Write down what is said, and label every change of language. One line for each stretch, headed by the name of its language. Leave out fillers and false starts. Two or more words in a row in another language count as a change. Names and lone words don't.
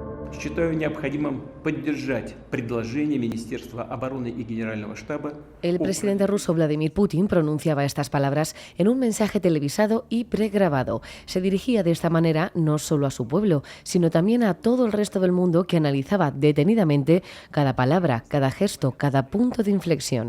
Russian: считаю необходимым поддержать предложение Министерства обороны y Генерального штаба.
Spanish: El presidente ruso Vladimir Putin pronunciaba estas palabras en un mensaje televisado y pregrabado. Se dirigía de esta manera no solo a su pueblo, sino también a todo el resto del mundo que analizaba detenidamente cada palabra, cada gesto, cada punto de inflexión.